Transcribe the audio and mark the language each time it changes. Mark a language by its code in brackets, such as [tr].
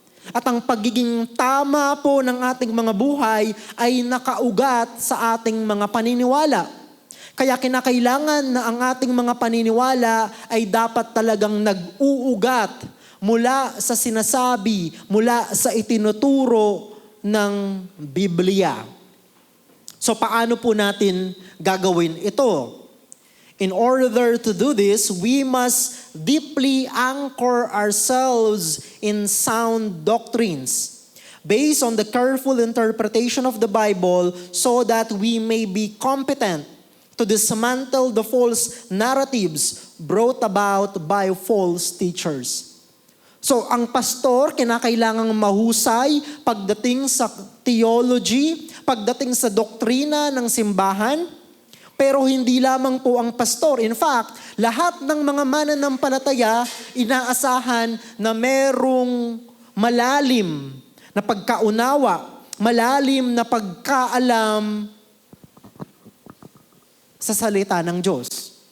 [tl] At ang pagiging tama po ng ating mga buhay ay nakaugat sa ating mga paniniwala. Kaya kinakailangan na ang ating mga paniniwala ay dapat talagang nag-uugat mula sa sinasabi, mula sa itinuturo ng Biblia. So paano po natin gagawin ito? [en] In order to do this, we must deeply anchor ourselves in sound doctrines based on the careful interpretation of the Bible so that we may be competent to dismantle the false narratives brought about by false teachers. [tl] So, ang pastor, kinakailangang mahusay pagdating sa theology, pagdating sa doktrina ng simbahan, pero hindi lamang po ang pastor. [en] In fact, [tl] lahat ng mga mananampalataya, inaasahan na merong malalim na pagkaunawa, malalim na pagkaalam sa salita ng Diyos.